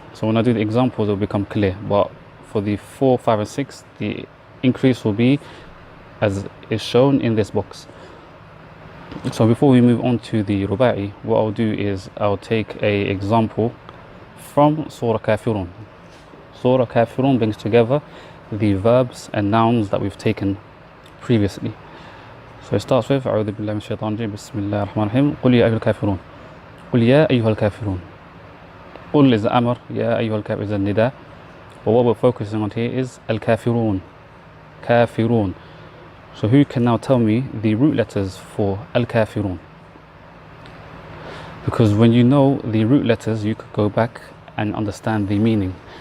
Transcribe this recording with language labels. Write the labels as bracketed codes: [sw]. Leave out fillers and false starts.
[en] So when I do the examples, it will become clear. But for the 4, 5 and 6, the increase will be as is shown in this box. So before we move on to the ruba'i, what I'll do is I'll take a example from Surah Kafirun. Surah Kafirun brings together the verbs and nouns that we've taken previously. So it starts with [ar] أعوذ بالله من الشيطان الرجيم بسم الله الرحمن الرحيم قل يا أيها الكافرون قل يا أيها الكافرون. [en] قل is the amr, [ar] يا أيها الكافرون [en] is the nida. But what we're focusing on here is al-kafirun, kafirun. So who can now tell me the root letters for al-kafirun? Because when you know the root letters, you could go back and understand the meaning.